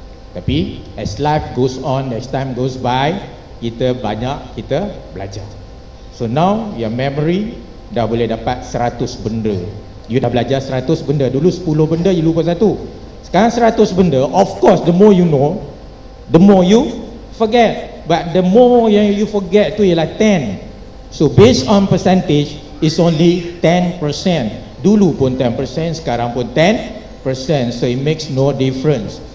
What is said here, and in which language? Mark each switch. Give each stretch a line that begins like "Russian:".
English: Tapi as life goes on, as time goes by,
Malay: kita belajar.
English: So now your memory
Malay: dah boleh dapat 100 benda. You dah belajar 100 benda. Dulu 10 benda you lupa 1. Sekarang 100 benda.
English: Of course the more you know, the more you forget. But the more yang you forget tu ialah 10. So based on percentage, it's only 10%.
Malay: Dulu pun 10%, sekarang pun 10%.
English: So it makes no difference.